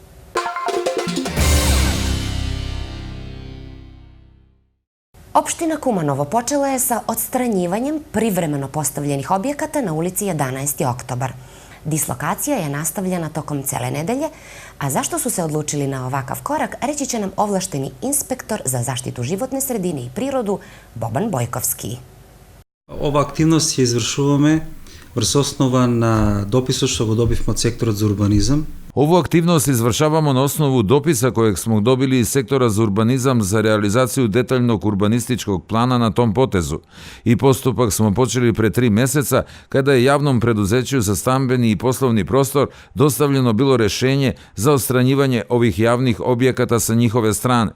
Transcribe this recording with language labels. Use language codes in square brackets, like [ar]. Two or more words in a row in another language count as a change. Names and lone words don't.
[sr] Opština Kumanovo počela je sa odstranjivanjem privremeno postavljenih objekata na ulici 11. oktobar. Dislokacija je nastavljena tokom cele nedelje, a zašto su se odlučili na ovakav korak, reći će nam ovlašteni inspektor za zaštitu životne sredine i prirodu Boban Bojkovski. [mk] Ова активност ја извршуваме врз основа на дописот што го добивме од секторот за урбанизам. [sr] Ovu aktivnost izvršavamo na osnovu dopisa kojeg smo dobili iz sektora za urbanizam za realizaciju detaljnog urbanističkog plana na tom potezu. I postupak smo počeli pre 3 meseca kada je javnom preduzeću za stambeni i poslovni prostor dostavljeno bilo rešenje za odstranjivanje ovih javnih objekata sa njihove strane.